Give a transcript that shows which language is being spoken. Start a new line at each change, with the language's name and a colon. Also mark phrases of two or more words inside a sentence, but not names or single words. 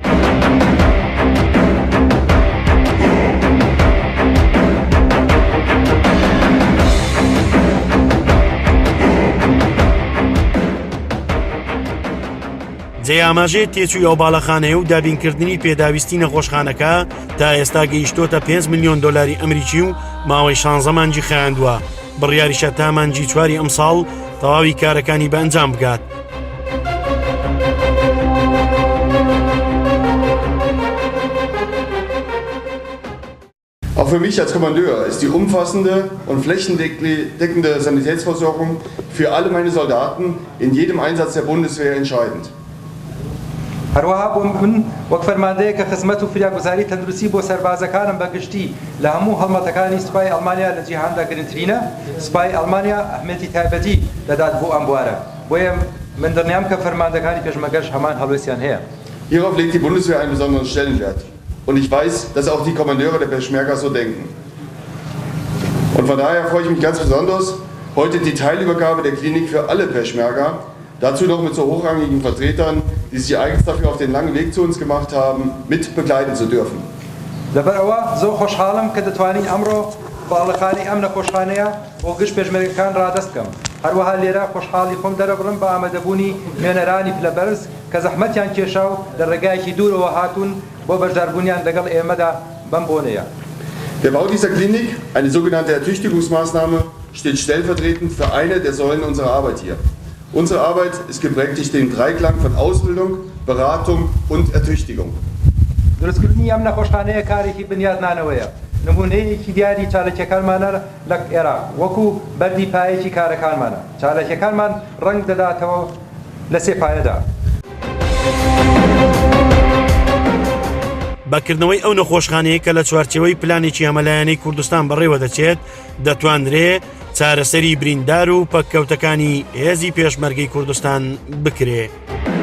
Central Kurdish: جێئاماژەی تێچووی ئەو باڵەخانەیە و دابینکردنی پێداویستی نەخۆشخانەکە تا ئێستا گەیشتۆتە 5 ملیۆن دۆلاری ئەمریکی و ماوەی 16 مانگی خایاندووە. بڕیاریشە تا مانگی 4 ئەمساڵ تەواوی کارەکانی بە ئەنجام بگات.
German: Auch für mich als Kommandeur ist die umfassende und flächendeckende Sanitätsversorgung für alle meine Soldaten in jedem Einsatz der Bundeswehr entscheidend.
Central Kurdish: هەروەها بۆ من وەک فەرماندەیە کە خزمەت و فریاگوزاری تەندروستی بۆ سەربازەکانم بەگشتی لە هەموو هەڵمەتەکانی سوپای ئەڵمانیا لە جیهاندا گرنگترینە. سوپای ئەڵمانیا ئەهمێتی تایبەتی دەدات بۆ ئەم بوارە. بۆیە من دڵنیام کە فەرماندەکانی پێشمەرگەش هەمان هەڵوێستیان هەیە.
German: Hierauf legt die Bundeswehr einen besonderen Stellenwert. Und ich weiß, dass auch die Kommandeure der Peschmerga so denken. Und von daher freue ich mich ganz besonders, heute die Teilübergabe der Klinik für alle Peschmerga, dazu noch mit so hochrangigen Vertretern, die sich eigens dafür auf den langen Weg zu uns gemacht haben, mit begleiten zu dürfen.
Central Kurdish: لەبەرەوە زۆر خۆشحاڵم کە دەتوانین ئەمڕۆ باڵەخانەی ئەم نەخۆشخانەیە بۆ گشت پێشمەرگەکان ڕادەست بکەم. هەروەها لێرە خۆشحاڵی خۆم دەرەبڕم بە ئامادەبوونی نوێنەرانی پلەبەرز کە زەحمەتیان کێشا و لە ڕێگایەکی دوورەوە هاتوون بۆ بەشداربوونیان لەگەڵ ئێمەدا بەم بۆنەیە.
German: Der Bau dieser Klinik, eine sogenannte Ertüchtigungsmaßnahme, steht stellvertretend für eine der Säulen unserer Arbeit hier. Unsere Arbeit ist geprägt durch den Dreiklang von Ausbildung, Beratung und Ertüchtigung.
Central Kurdish: دروستکردنی ئەم نەخۆشخانەیە کارێکی بنیادنانەوەیە. نمونەیەکی دیاری چالەکیەکانمانە لە عێراق وەکو بەردی پایەکی کارەکانمانە. چالەکیەکانمان ڕەنگ دەداتەوە لە سێ پایەدا. بەکردنەوەی ئەو نەخۆشخانەیە کە لە چوارچێوەی پلانێکی ئەمەلایەنەی کوردستان بەڕێوە دەچێت دەتوانرێت چارەسەری بریندار و پەککەوتەکانی هێزی پێشمەرگەی کوردستان بکرێت.